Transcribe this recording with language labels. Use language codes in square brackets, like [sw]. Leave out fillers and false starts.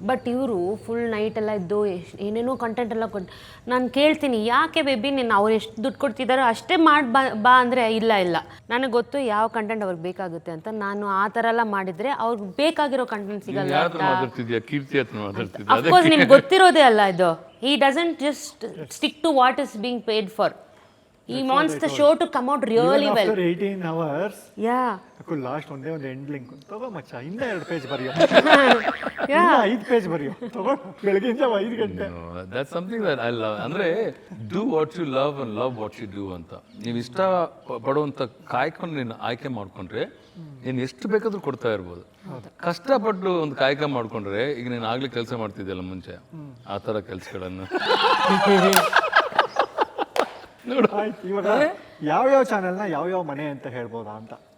[kn] But ಇವರು full night ಎಲ್ಲ ಇದ್ದು ಏನೇನೋ ಕಂಟೆಂಟ್ ಎಲ್ಲ ಕೊಟ್ಟು ನಾನು ಕೇಳ್ತೀನಿ, ಯಾಕೆ ಬೇಬಿ ನೀನು ಅವ್ರು ಎಷ್ಟು ದುಡ್ಡು ಕೊಡ್ತಿದ್ದಾರೋ ಅಷ್ಟೇ ಮಾಡಿ ಬಾ ಅಂದರೆ ಇಲ್ಲ ನನಗೆ ಗೊತ್ತು ಯಾವ ಕಂಟೆಂಟ್ ಅವ್ರಿಗೆ ಬೇಕಾಗುತ್ತೆ ಅಂತ. ನಾನು ಆ ಥರ ಎಲ್ಲ ಮಾಡಿದರೆ ಅವ್ರಿಗೆ ಬೇಕಾಗಿರೋ ಕಂಟೆಂಟ್ ಸಿಗಲ್ಲ. ಅಫ್ಕೋರ್ಸ್ ನಿಮ್ಗೆ ಗೊತ್ತಿರೋದೇ ಅಲ್ಲ ಇದು. [en] He doesn't just stick to what is being paid for. He wants the show to come out really well. After 18 hours, yeah. [kn] Akul last ಒಂದೇ ಒಂದು ಎಂಡ್ ಲಿಂಕ್ ತಗೋ ಮಚ್ಚ, ಇನ್ನ 2 ಪೇಜ್ ಬರೆಯೋ, 5 ಪೇಜ್ ಬರೆಯೋ, ತಗೋ ಬೆಳಗಿನ ಜಾವ 5 ಗಂಟೆ. [en] That's something that I love. ಅಂದರೆ do what you love and love what you do ಅಂತ. [kn] ನೀವು ಇಷ್ಟ ಪಡುವಂಥ ಕಾಯ್ಕೊಂಡು ನೀನು ಆಯ್ಕೆ ಮಾಡ್ಕೊಂಡ್ರೆ ನೀನು ಎಷ್ಟು ಬೇಕಾದ್ರೂ ಕೊಡ್ತಾ ಇರ್ಬೋದು. ಕಷ್ಟಪಟ್ಟು ಒಂದು ಕಾಯಕ ಮಾಡ್ಕೊಂಡ್ರೆ, ಈಗ ನೀನು ಆಗ್ಲಿ ಕೆಲಸ ಮಾಡ್ತಿದ್ದೆಲ್ಲ ಮುಂಚೆ, ಆ ಥರ ಕೆಲಸಗಳನ್ನು ಆಯ್ತು. ಇವಾಗ ಯಾವ್ಯಾವ ಚಾನೆಲ್ನ ಯಾವ್ಯಾವ ಮನೆ ಅಂತ ಹೇಳ್ಬೋದಾ ಅಂತ?